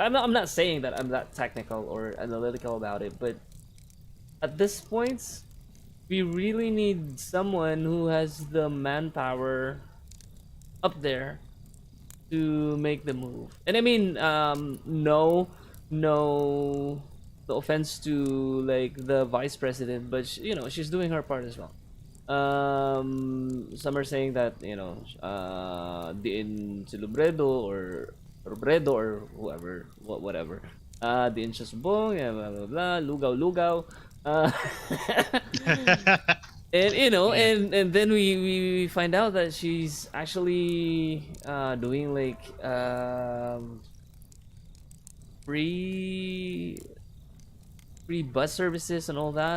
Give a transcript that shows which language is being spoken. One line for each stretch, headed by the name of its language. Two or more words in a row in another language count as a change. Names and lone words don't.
English: I'm not saying that I'm that technical or analytical about it, but at this point, we really need someone who has the manpower up there to make the move. And I mean, no, no offense to like the vice president, but she's doing her part as well. Some are saying that
Hiligaynon: diin si Lubredo
English: or Robredo or whoever, whatever.
Hiligaynon: Diin siya subong,
English: yeah, blah blah blah,
Hiligaynon: lugaw lugaw.
English: Uh, and Yeah. and then we find out that she's actually doing like free free bus services and all that.